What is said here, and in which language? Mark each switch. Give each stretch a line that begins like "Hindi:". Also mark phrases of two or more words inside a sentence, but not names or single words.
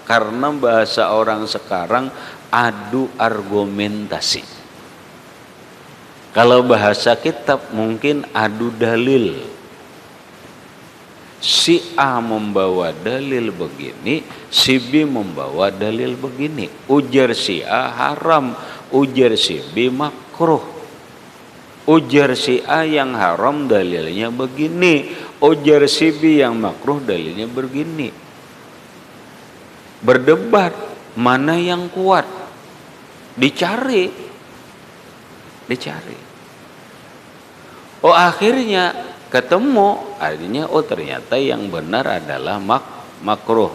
Indonesian: Karena bahasa orang sekarang adu argumentasi. Kalau bahasa kitab mungkin adu dalil. Si A membawa dalil begini, si B membawa dalil begini. Ujar si A haram, ujar si B makruh. Ujar si A yang haram dalilnya begini, ujar si B yang makruh dalilnya begini. Berdebat mana yang kuat, dicari. Oh akhirnya ketemu, artinya oh ternyata yang benar adalah makruh.